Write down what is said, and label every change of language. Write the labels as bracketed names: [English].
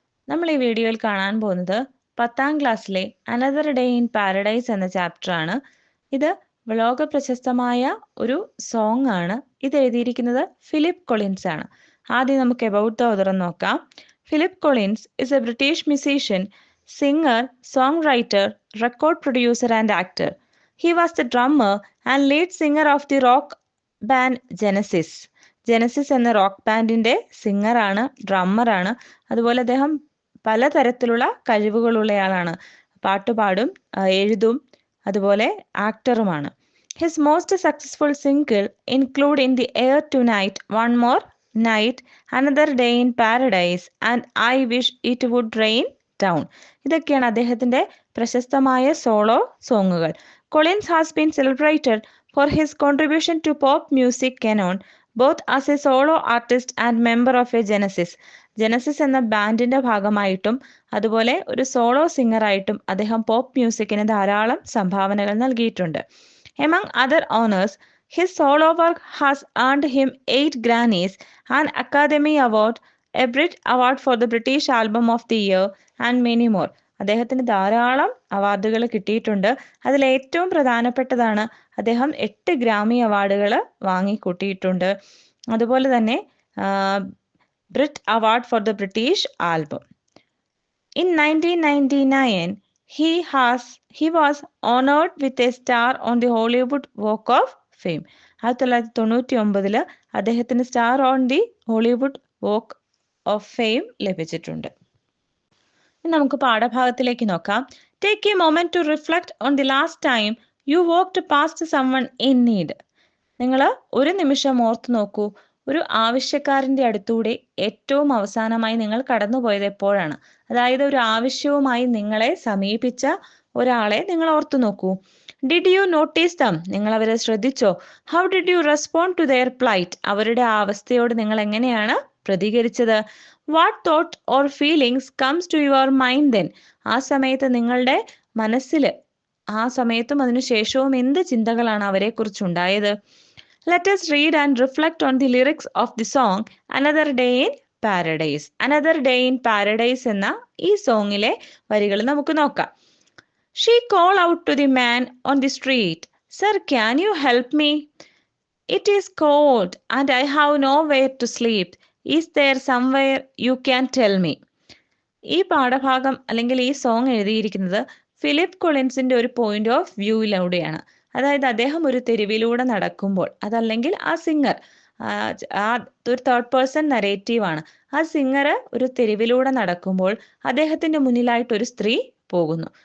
[Malayalam] നമ്മൾ ഈ വീഡിയോയിൽ കാണാൻ പോകുന്നത് 10ാം ക്ലാസ്സിലെ അനദർ ഡേ ഇൻ പാരഡൈസ് എന്ന ചാപ്റ്ററാണ്. ഇത് ലോക പ്രശസ്തമായ ഒരു സോങ് ആണ്. ഇത് എഴുതിയിരിക്കുന്നത് ഫിലിപ്പ് കൊളിൻസ് ആണ്. ആദ്യം നമുക്ക് [English] about the author [Malayalam] നോക്കാം. [English] Philip Collins is a British musician, singer, song writer, record producer and actor. He was the drummer and lead singer of the rock band Genesis. [Malayalam] Genesis എന്ന rock ബാൻഡിന്റെ സിംഗറാണ്, ഡ്രമ്മറാണ്. അതുപോലെ അദ്ദേഹം പലതരത്തിലുള്ള കഴിവുകളുള്ളയാളാണ്. പാട്ടുപാടും, എഴുതും, അതുപോലെ ആക്ടറുമാണ്. [English] His most successful single include in the air tonight, one more night, another day in paradise and I wish it would rain down. [Malayalam] ഇതൊക്കെയാണ് അദ്ദേഹത്തിന്റെ പ്രശസ്തമായ solo സോങ്ങുകൾ. [English] Collins has been celebrated for his contribution to pop music canon, both as a solo artist and member of a Genesis. [Malayalam] Genesis എന്ന ബാൻഡിന്റെ ഭാഗമായിട്ടും അതുപോലെ ഒരു solo സിംഗറായിട്ടും അദ്ദേഹം pop മ്യൂസിക്കിന് ധാരാളം സംഭാവനകൾ നൽകിയിട്ടുണ്ട്. [English] Among other honors, his solo work has earned him 8 Grammys, an Academy Award, a Brit Award for the British Album of the Year, and many more. [Malayalam] അദ്ദേഹത്തിന് ധാരാളം അവാർഡുകൾ കിട്ടിയിട്ടുണ്ട്. അതിൽ ഏറ്റവും പ്രധാനപ്പെട്ടതാണ് അദ്ദേഹം 8 ഗ്രാമി അവാർഡുകൾ വാങ്ങിക്കൂട്ടിയിട്ടുണ്ട്. അതുപോലെ തന്നെ Britt award for the British album. [English] In 1999 he was honored with a star on the Hollywood Walk of Fame. [Malayalam] 1999 അദ്ദേഹത്തിന് star on the Hollywood walk of fame ലഭിച്ചിട്ടുണ്ട്. നമുക്ക് പാഠഭാഗത്തിലേക്ക് നോക്കാം. [English] Take a moment to reflect on the last time you walked past someone in need. [Malayalam] നിങ്ങൾ ഒരു നിമിഷം ഓർത്ത് നോക്കൂ, ഒരു ആവശ്യക്കാരൻ്റെ അടുത്തൂടെ ഏറ്റവും അവസാനമായി നിങ്ങൾ കടന്നുപോയത് എപ്പോഴാണ്? അതായത് ഒരു ആവശ്യവുമായി നിങ്ങളെ സമീപിച്ച ഒരാളെ നിങ്ങൾ ഓർത്തു നോക്കൂ. [English] Did you notice them? [Malayalam] നിങ്ങൾ അവരെ ശ്രദ്ധിച്ചോ? [English] How did you respond to their plight? [Malayalam] അവരുടെ ആ അവസ്ഥയോട് നിങ്ങൾ എങ്ങനെയാണ് പ്രതികരിച്ചത്? [English] What thought or feelings comes to your mind then? [Malayalam] ആ സമയത്ത് നിങ്ങളുടെ മനസ്സിൽ ആ സമയത്തും അതിനുശേഷവും എന്ത് ചിന്തകളാണ് അവരെക്കുറിച്ചുണ്ടായത്? [English] Let us read and reflect on the lyrics of the song Another Day in Paradise. [Malayalam] Another Day in Paradise എന്ന ഈ സോങ്ങിലെ വരികൾ നമുക്ക് നോക്കാം. [English] She called out to the man on the street, "Sir, can you help me? It is cold and I have nowhere to sleep. Is there somewhere you can tell me?" [Malayalam] ഈ പാഠഭാഗം അല്ലെങ്കിൽ ഈ song എഴുതിയിരിക്കുന്നത് Philip കൊളിൻസിന്റെ ഒരു point of വ്യൂയിലൂടെയാണ്. അതായത് അദ്ദേഹം ഒരു തെരുവിലൂടെ നടക്കുമ്പോൾ, അതല്ലെങ്കിൽ ആ സിംഗർ, ഒരു തേർഡ് പേഴ്സൺ നരേറ്റീവ് ആണ്. ആ സിംഗർ ഒരു തെരുവിലൂടെ നടക്കുമ്പോൾ അദ്ദേഹത്തിന്റെ മുന്നിലായിട്ട് ഒരു സ്ത്രീ പോകുന്നു.